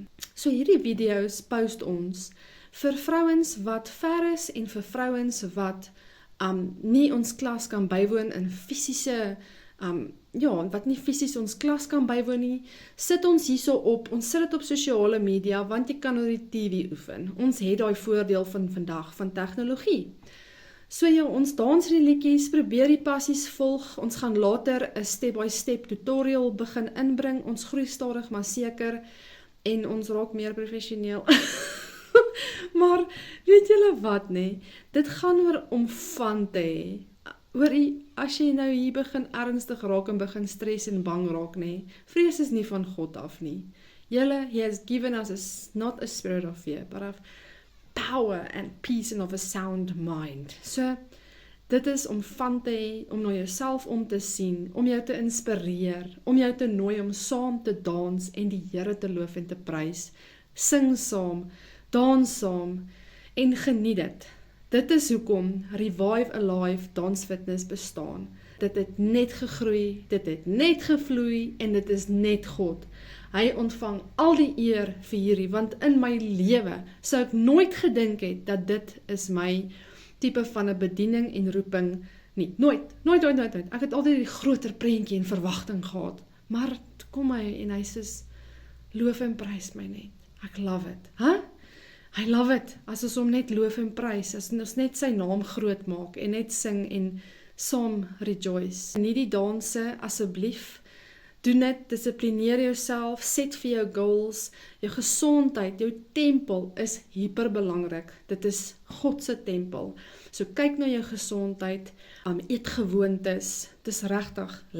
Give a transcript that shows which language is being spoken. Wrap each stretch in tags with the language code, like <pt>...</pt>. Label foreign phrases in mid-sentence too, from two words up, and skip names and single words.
<af>So hierdie video's post ons, vir vrouens wat ver is, en vir vrouens wat nie ons klas kan bywoon in fisiese, wat nie fisies ons klas kan bywoon nie, sit ons hierso op, ons sit dit op sosiale media, want jy kan oor die TV oefen. Ons het daai voordeel van vandag, van tegnologie. So ja, ons dans die liedjies, probeer die passies volg, ons gaan later 'n</af> <en>step-by-step tutorial</en> <af>begin inbring, ons groei stadig maar seker, en ons raak meer professioneel. Maar, weet julle wat nie, dit gaan oor om van te hê, as jy nou hier begin ernstig raak en begin stres en bang raak nie, vrees is nie van God af nie. Julle,</af> <en>he has given us not a spirit of fear, but of power and peace and of a sound mind.</en> <af>So, dit is om van te hê, om na jouself om te sien, om jou te inspireer, om jou te nooi om saam te dans en die Here te loof en te prys. Sing saam, dans saam en geniet dit. Dit is hoekom Revive Alive Dance Fitness bestaan. Dit het net gegroei, dit het net gevloei en dit is net God. Hy ontvang al die eer vir hierdie, want in my lewe sou ek nooit gedink het dat dit is my tipe van 'n bediening en roeping nie. Nooit. Ek het altyd die groter prentjie en verwagting gehad. Maar kom hy en hy sê, loof en prys my net. Ek</af> <en>love it. I love it,</en> <af>as ons hom net loof en prys, as ons net sy naam groot maak, en net sing en saam rejoice. En nie die danse, asseblief, doen dit, dissiplineer jouself, set vir jou goals, jou gesondheid, jou tempel is hyperbelangrik, dit is God se tempel, so kyk na jou gesondheid, eet gewoontes, dit is regtig lekker.</af>